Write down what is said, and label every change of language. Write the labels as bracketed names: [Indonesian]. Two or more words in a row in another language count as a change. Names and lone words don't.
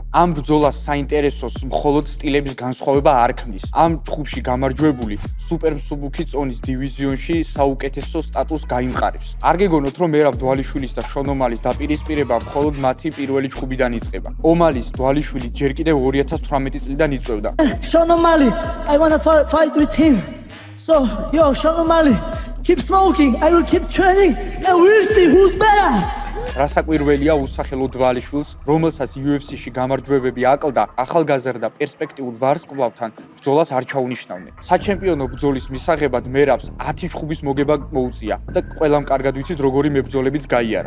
[Georgian] ამ ბრძოლას საინტერესოს მხოლოდ სტილების განსხვავება არ ქმნის. ამ ჯგუფში გამარჯვებული სუპერ მსუბუქი წონის დივიზიონში საუკეთესო სტატუსს გაიმყარებს. არ გეგონოთ, რომ მერაბ დვალიშვილის და შონ ომალის დაპირისპირება მხოლოდ მათი პირველი ჯგუფიდან იწყება. ომალის დვალიშვილი ჯერ კიდევ 2018 წლიდან იწვევდა. [English] Sean O'Malley, I want to fight with him. So, Sean O'Malley, keep smoking. I will keep training, and we'll see who's better. [Georgian] რასაკვირველია უსახელო დვალიშვილს, რომელსაც UFC-ში გამარჯვებები აკლდა, ახალგაზრდა პერსპექტიულ ვარსკვლავთან ბრძოლას არ ჩაუნიშნავდნენ. საჩემპიონო ბრძოლის მისაღებად მერაბს 10 ჩხუბის მოგება მოუწია და ყველამ კარგად ვიცით, როგორი მებრძოლებიც გაიარა.